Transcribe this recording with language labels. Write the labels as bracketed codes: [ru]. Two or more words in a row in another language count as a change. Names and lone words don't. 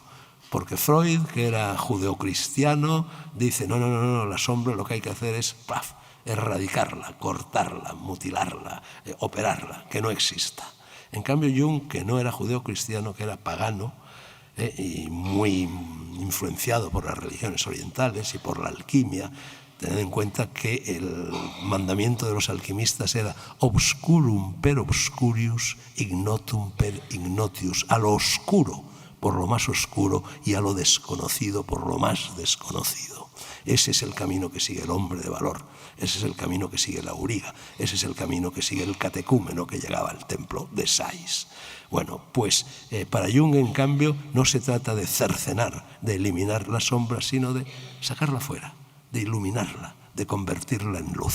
[es] Porque Freud, que era judeocristiano, dice, no, la sombra lo que hay que hacer es erradicarla, cortarla, mutilarla, operarla, que no exista. En cambio, Jung, que no era judeocristiano, que era pagano, y muy influenciado por las religiones orientales y por la alquimia, tened en cuenta que el mandamiento de los alquimistas era [la] obscurum per obscurius, ignotum per ignotius, [es] a lo oscuro por lo más oscuro y a lo desconocido por lo más desconocido. Ese es el camino que sigue el hombre de valor, ese es el camino que sigue la auriga, ese es el camino que sigue el catecúmeno que llegaba al templo de Sais. Bueno, pues para Jung, en cambio, no se trata de cercenar, de eliminar la sombra, sino de sacarla fuera, de iluminarla, de convertirla en luz.